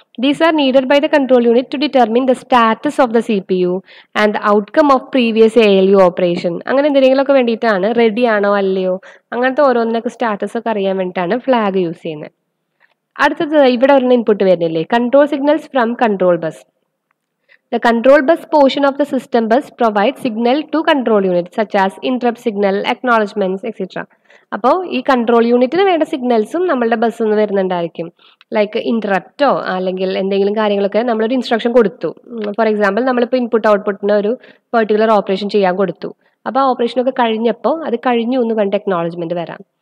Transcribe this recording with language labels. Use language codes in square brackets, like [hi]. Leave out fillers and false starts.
[en] These are needed by the control unit to determine the status of the CPU and the outcome of previous ALU operation. [ml] അങ്ങനെ എന്തെങ്കിലുമൊക്കെ വേണ്ടിയിട്ടാണ്, ready ആണോ അല്ലയോ അങ്ങനത്തെ ഓരോന്നിനൊക്കെ status ഒക്കെ അറിയാൻ വേണ്ടിയിട്ടാണ് ഫ്ലാഗ് യൂസ് ചെയ്യുന്നത്. അടുത്തത് ഇവിടെ ഒരു ഇൻപുട്ട് വരുന്നില്ലേ, [en] Control signals from control bus. The control bus portion of the system bus provides signal to control units such as interrupt signal, acknowledgements, etc. [ml] അപ്പോൾ ഈ കൺട്രോൾ യൂണിറ്റിന് വേണ്ട സിഗ്നൽസും നമ്മളുടെ ബസ്സിൽ നിന്ന് വരുന്നുണ്ടായിരിക്കും. ലൈക്ക് ഇൻറ്ററപ്റ്റോ അല്ലെങ്കിൽ എന്തെങ്കിലും കാര്യങ്ങളൊക്കെ നമ്മളൊരു ഇൻസ്ട്രക്ഷൻ കൊടുത്തു. [en] for example [ml] നമ്മളിപ്പോൾ ഇൻപുട്ട് ഔട്ട്പുട്ടിന് ഒരു പെർട്ടിക്കുലർ ഓപ്പറേഷൻ ചെയ്യാൻ കൊടുത്തു. അപ്പോൾ ആ ഓപ്പറേഷനൊക്കെ കഴിഞ്ഞപ്പോൾ അത് കഴിഞ്ഞു എന്ന് പറഞ്ഞിട്ട് അക്നോളജ്മെൻറ്റ് വരാം.